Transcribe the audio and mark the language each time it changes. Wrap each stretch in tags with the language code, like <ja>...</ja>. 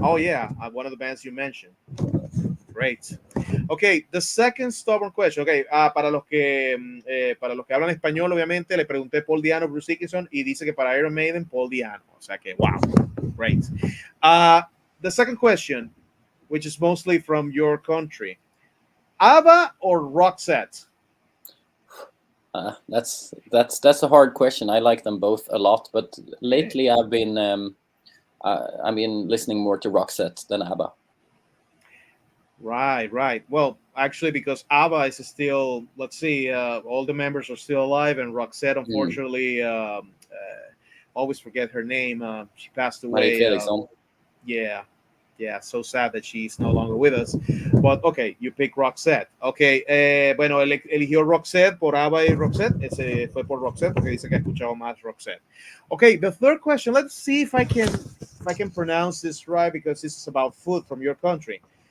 <en>Oh yeah, one of the bands you mentioned. Great. Okay, the second stubborn question.</en> <es>Okay, para los que hablan español, obviamente le pregunté Paul Di'Anno, Bruce Dickinson, y dice que para Iron Maiden, Paul Di'Anno. O sea que</es> <en>wow, great. The second question, which is mostly from your country, ABBA or Roxette? That's a hard question. I like them both a lot, but lately I've been listening more to Roxette than ABBA. Right. Well, actually, because ABBA is still, let's see, all the members are still alive, and Roxette, unfortunately, always forget her name. She passed away. Yeah, so sad that she's no longer with us. But okay, you pick Roxette.</en> <es>Okay, bueno, él eligió Roxette por ABBA y Roxette. Ese fue por Roxette porque dice que ha escuchado más Roxette.</es> <en>Okay, the third question. Let's see if I can pronounce this right, because this is about food from your country.</en>